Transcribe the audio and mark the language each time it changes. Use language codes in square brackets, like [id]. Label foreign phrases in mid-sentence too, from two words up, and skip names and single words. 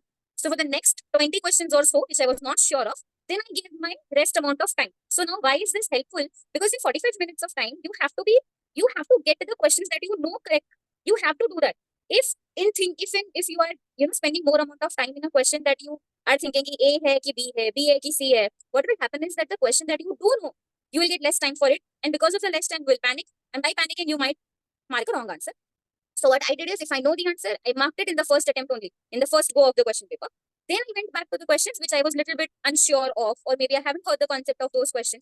[en] So for the next 20 questions or so, which I was not sure of, then I gave my rest amount of time. So now why is this helpful? Because in 45 minutes of time, you have to get to the questions that you know correct. You have to do that. If you are spending more amount of time in a question that you are thinking [hi] कि A है कि B है, B है कि C है, [en] what will happen is that the question that you do know, you will get less time for it, and because of the less time, you will panic, and by panicking, you might mark a wrong answer. So what I did is, if I know the answer, I marked it in the first attempt only, in the first go of the question paper. Then I went back to the questions which I was little bit unsure of, or maybe I haven't heard the concept of those questions.